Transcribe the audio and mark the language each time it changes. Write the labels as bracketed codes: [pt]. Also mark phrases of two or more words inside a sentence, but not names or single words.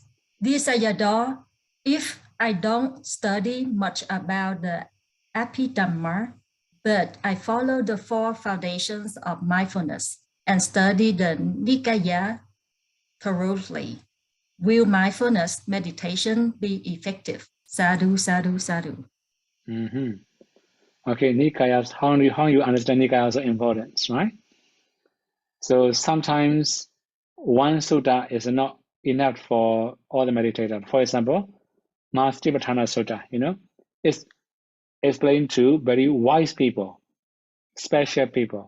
[en] Desayador, if I don't study much about the Abhidhamma, but I follow the 4 foundations of mindfulness and study the Nikaya thoroughly. Will mindfulness meditation be effective? [pi] Sadhu, sadhu, sadhu. [en] Okay, Nikayas, how you understand Nikayas are important, right? So sometimes one sutta is not enough for all the meditators. For example, Satipatthana Sutta, it's explained to very wise people, special people.